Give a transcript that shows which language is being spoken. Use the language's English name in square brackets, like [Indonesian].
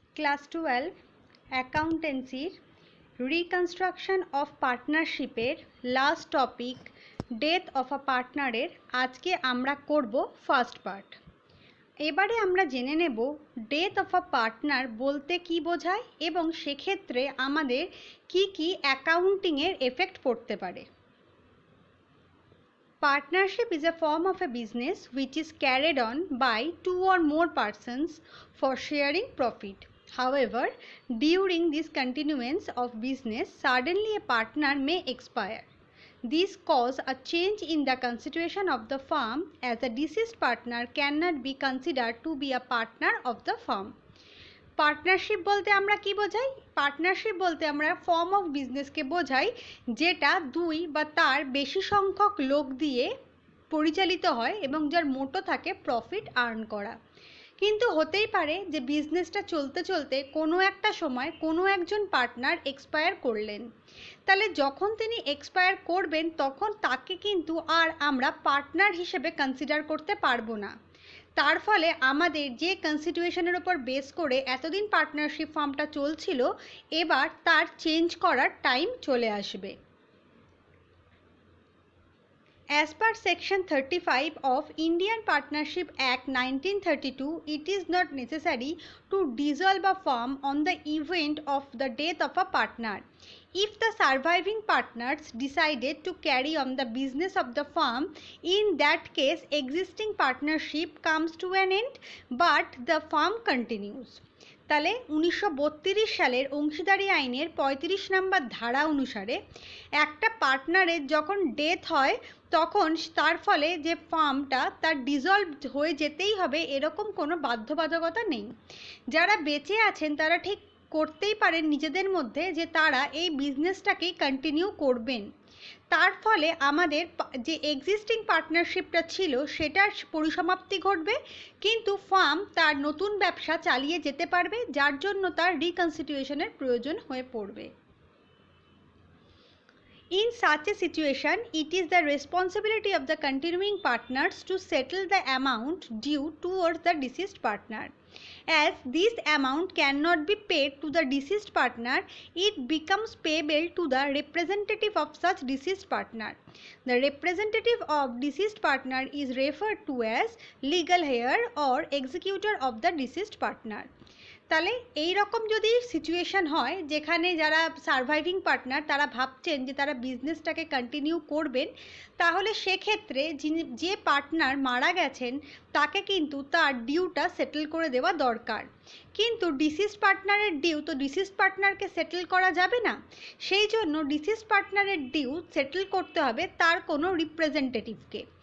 [Bangla] Class 12 অ্যাকাউন্টেন্সির reconstruction of পার্টনারশিপের last topic death of a পার্টনারের আজকে আমরা করব ফার্স্ট পার্ট। এবারে আমরা জেনে নেব ডেথ অফ আ পার্টনার বলতে কি বোঝায় এবং সেক্ষেত্রে আমাদের কি কি অ্যাকাউন্টিংয়ের এফেক্ট পড়তে পারে। [English] Partnership is a form of a business which is carried on by two or more persons for sharing profit. However, during this continuance of business, suddenly a partner may expire. This cause a change in the constitution of the firm as a deceased partner cannot be considered to be a partner of the firm. [Bangla] Partnership বলতে আমরা কি বোঝাই? Partnership বলতে আমরা form of বিজনেসকে বোঝাই যেটা দুই বা তার বেশি সংখ্যক লোক দিয়ে পরিচালিত হয় এবং যার মোটো থাকে প্রফিট আর্ন করা। কিন্তু হতেই পারে যে বিজনেসটা চলতে চলতে কোনো একটা সময় কোনো একজন পার্টনার এক্সপায়ার করলেন, তাহলে যখন তিনি এক্সপায়ার করবেন তখন তাকে কিন্তু আর আমরা পার্টনার হিসেবে কনসিডার করতে পারবো না। তার ফলে আমাদের যে কনস্টিটিউশনের ওপর বেস করে এতদিন পার্টনারশিপ ফর্মটা চলছিল, এবার তার চেঞ্জ করার টাইম চলে আসবে। [English] As per Section 35 of Indian Partnership Act 1932, it is not necessary to dissolve a firm on the event of the death of a partner. If the surviving partners decided to carry on the business of the firm, in that case existing partnership comes to an end but the firm continues. [Bangla] তাহলে 1932 সালের অংশীদারি আইনের 35 নম্বর ধারা অনুসারে একটা পার্টনারের যখন death হয় তখন তার ফলে যে ফার্মটা তার ডিসলভ হয়ে যেতেই হবে এরকম কোনো বাধ্যবাধকতা নেই। যারা বেঁচে আছেন তারা ঠিক করতেই পারেন নিজেদের মধ্যে যে তারা এই বিজনেসটাকেই কন্টিনিউ করবেন। তার ফলে আমাদের যে এক্সিস্টিং পার্টনারশিপটা ছিল সেটার পরিসমাপ্তি ঘটবে, কিন্তু ফার্ম তার নতুন ব্যবসা চালিয়ে যেতে পারবে, যার জন্য তার রিকনস্টিটিউশনের প্রয়োজন হয়ে পড়বে। [English] In such a situation, it is the responsibility of the continuing partners to settle the amount due towards the deceased partner. As this amount cannot be paid to the deceased partner, it becomes payable to the representative of such deceased partner. The representative of deceased partner is referred to as legal heir or executor of the deceased partner. [Bangla] তাহলে এই রকম যদি situation হয় যেখানে যারা surviving partner তারা ভাবছেন যে তারা বিজনেসটাকে কন্টিনিউ করবেন, তাহলে সেক্ষেত্রে যে পার্টনার মারা গেছেন তাকে কিন্তু তার ডিউটা সেটেল করে দেওয়া দরকার। কিন্তু ডিসিসড পার্টনারের ডিউ তো ডিসিসড পার্টনারকে সেটেল করা যাবে না, সেই জন্য ডিসিসড পার্টনারের ডিউ সেটেল করতে হবে তার কোনো রিপ্রেজেন্টেটিভকে।